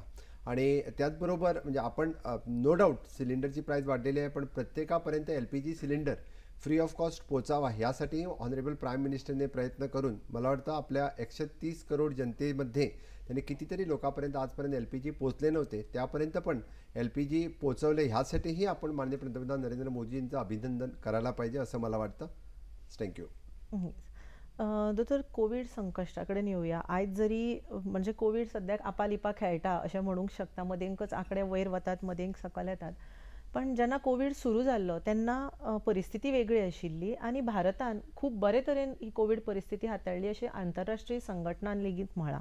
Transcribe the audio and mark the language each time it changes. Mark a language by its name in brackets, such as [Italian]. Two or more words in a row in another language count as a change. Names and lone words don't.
[Marathi] आणि त्याचबरोबर म्हणजे आपण [English] no doubt [Marathi] सिलेंडरची प्राईस वाढलेली आहे, पण प्रत्येकापर्यंत [English] LPG cylinder free of cost [Marathi] पोचावा यासाठी [English] honourable prime minister [Marathi] प्रयत्न करून मला वाटतं आपल्या 130 करोड जनतेमध्ये त्यांनी कितीतरी लोकांपर्यंत आजपर्यंत LPG पोचले नव्हते त्यापर्यंत पण LPG पोचवले. ह्यासाठीही आपण माननीय पंतप्रधान नरेंद्र मोदींचं अभिनंदन करायला पाहिजे असं मला वाटतं. [English] Thank you. [Konkani] दोतोर कोविड संकश्टाकडे येऊया. आयज जरी म्हणजे कोविड सद्याक आपालिपा खेळटा अशें म्हणूंक शकता. मदेंकच आंकडे वयर वतात, मदेंक सकयल येतात. पण जेन्ना कोविड सुरू जाल्लो तेन्ना परिस्थिती वेगळी आशिल्ली आणि भारतान खूब बरे तरेन ही कोविड परिस्थिती हाताळ्ळी अशें आंतरराष्ट्रीय संघटनान लेगीत म्हळां.